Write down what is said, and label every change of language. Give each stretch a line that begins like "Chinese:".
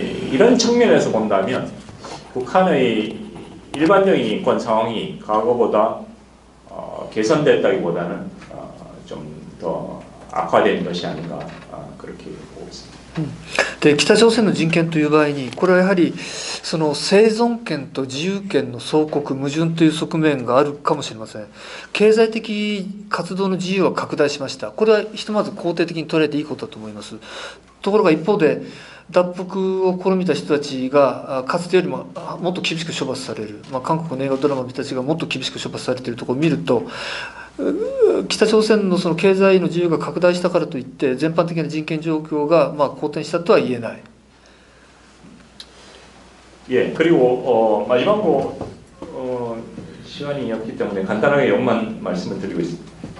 Korean: 이런 측면에서 본다면 북한의 일반적인 인권 상황이 과거보다 개선됐다기보다는 좀 더 악화된 것이 아닌가, 그렇게 보고 있습니다.
Japanese: で北朝鮮の人権という場合に、これはやはりその生存権と自由権の相克矛盾という側面があるかもしれません。経済的活動の自由は拡大しました。これはひとまず肯定的に捉えていいことだと思います。ところが一方で脱北を試みた人たちがかつてよりももっと厳しく処罰される、韓国の映画ドラマの人たちがもっと厳しく処罰されているところを見ると、北朝鮮のその経済の自由が拡大したからといって全般的な人権状況が好転したとは言えない。
Korean: 예, 그리고 마지막으로 시간이 없기 때문에 간단하게 이것만 말씀을 드리겠습니다.